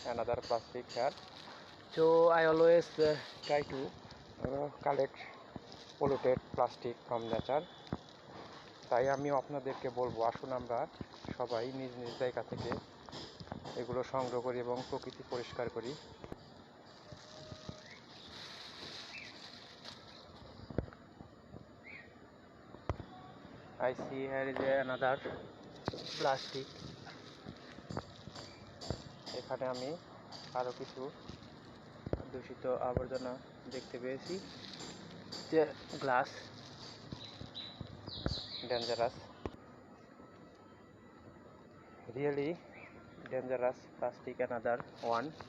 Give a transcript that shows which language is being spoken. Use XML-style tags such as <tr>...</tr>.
<en>Another plastic here. So I always try to collect polluted plastic from nature.</en> <bn>তাই আমি আপনাদেরকে বলবো, আসুন আমরা সবাই নিজ নিজ জায়গা থেকে এগুলো সংগ্রহ করি এবং প্রকৃতি পরিষ্কার করি।</bn> <en>I see here is another plastic.</en> <bn>এখানে আমি আরো কিছু দূষিত আবর্জনা দেখতে পেয়েছি, যে glass,</bn> <en>Dangerous, really dangerous plastic, another one.</en>